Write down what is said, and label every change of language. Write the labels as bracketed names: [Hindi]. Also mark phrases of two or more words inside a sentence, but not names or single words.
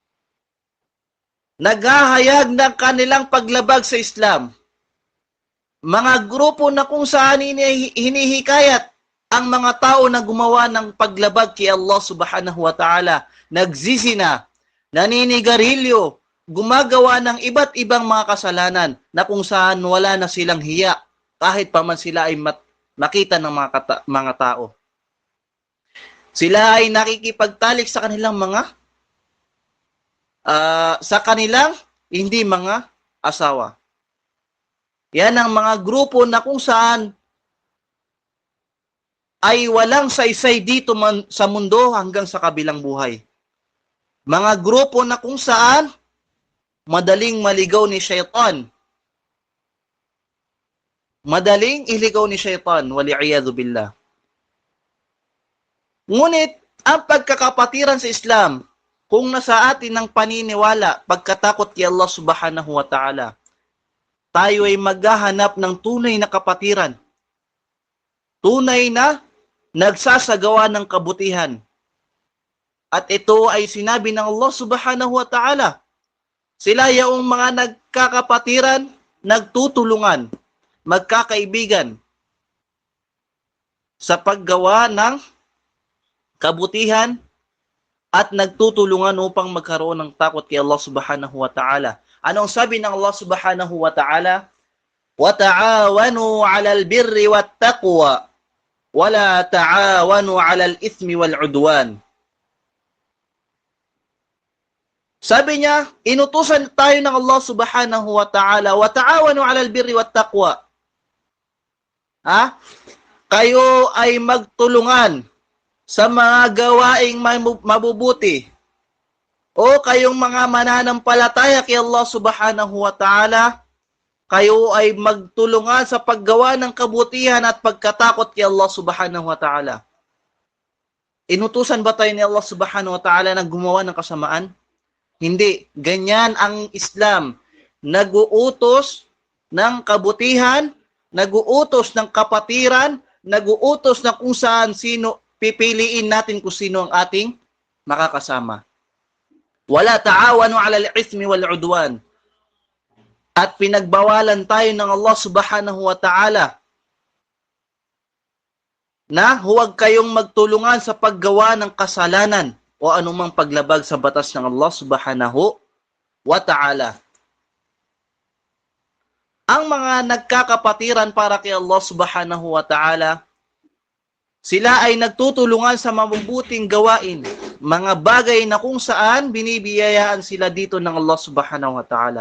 [Filipino] naghahayag ng kanilang paglabag sa Islam, mga grupo na kung saan hinihikayat ang mga tao na gumawa ng paglabag kay Allah [Arabic] سبحانه وتعالى, [Filipino] nagzizina, naninigarilyo, gumagawa ng iba't ibang mga kasalanan na kung saan wala na silang hiya kahit pa man sila ay makita ng mga tao. Sila ay nakikipagtalik sa kanilang hindi mga asawa. Yan ang mga grupo na kung saan ay walang saysay dito sa mundo hanggang sa kabilang buhay. Mga grupo na kung saan madaling maligaw ni Shaytan. Madaling iligaw ni Shaytan, [Arabic] والعياذ بالله. [Filipino] Ngunit, ang pagkakapatiran sa Islam, kung nasa atin ng paniniwala, pagkatakot kay Allah [Arabic] سبحانه وتعالى, [Filipino] tayo ay maghahanap ng tunay na kapatiran. Tunay na nagsasagawa ng kabutihan. At ito ay sinabi ng Allah [Arabic] سبحانه وتعالى. [Filipino] Sila yung mga nagkakapatiran, nagtutulungan, magkakaibigan sa paggawa ng kabutihan at nagtutulungan upang magkaroon ng takot kay Allah [Arabic] سبحانه وتعالى. [Filipino] Anong sabi ng Allah [Arabic] سبحانه وتعالى? وَتَعَاوَنُوا عَلَى الْبِرِّ وَالتَّقْوَى وَلَا تَعَاوَنُوا عَلَى الْإِثْمِ وَالْعُدْوَانِ. [Filipino] Sabi niya, inutusan tayo ng Allah [Arabic] سبحانه وتعالى, وَتَعَاوَنُوا عَلَى الْبِرِّ وَالتَّقْوَى. [Filipino] Kayo ay magtulungan sa mga gawaing mabubuti, o kayong mga mananampalataya kay Allah [Arabic] سبحانه وتعالى, [Filipino] kayo ay magtulungan sa paggawa ng kabutihan at pagkatakot kay Allah [Arabic] سبحانه وتعالى. [Filipino] Inutusan ba tayo ni Allah [Arabic] سبحانه وتعالى [Filipino] na gumawa ng kasamaan? Hindi. Ganyan ang Islam. Nag-uutos ng kabutihan, nag-uutos ng kapatiran, nag-uutos ng kung saan sino, pipiliin natin kung sino ang ating makakasama. [Arabic] ولا تعاونوا على الإثم والعدوان. [Filipino] At pinagbawalan tayo ng Allah [Arabic] سبحانه وتعالى [Filipino] na huwag kayong magtulungan sa paggawa ng kasalanan o anumang paglabag sa batas ng Allah [Arabic] سبحانه وتعالى. [Filipino] Ang mga nagkakapatiran para kay Allah [Arabic] سبحانه وتعالى, [Filipino] sila ay nagtutulungan sa mabubuting gawain, mga bagay na kung saan binibiyayaan sila dito ng Allah [Arabic] سبحانه وتعالى.